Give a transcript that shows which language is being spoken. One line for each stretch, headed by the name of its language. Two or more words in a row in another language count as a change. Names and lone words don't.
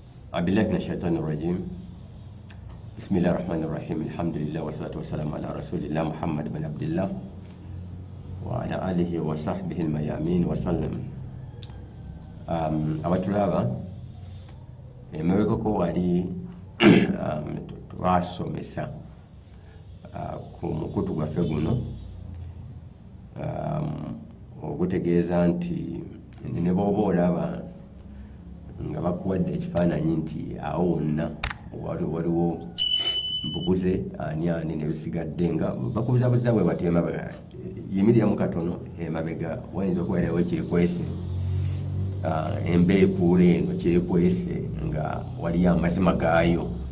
Arabic: بالله من الشيطان الرجيم. بسم الله الرحمن الرحيم. الحمد لله والصلاة والسلام على رسول الله محمد بن عبد الله وعلى آله وصحبه الميامين وسلم.
Ganda: abatulaba emabegako wali twasomesa ku mukutu gwaffe guno ogutegeeza nti ne bw'oba olaba nga bakuwadde ekifaananyi nti awo wonna waliwo mbuguze ani nebisigadde nga bakubuzabuza bwe bati emabega yimiriramu katono emabega wayinza okubeerawo ekirikwese embeekuula eno kirikwese nga waliyo amazima gaayo.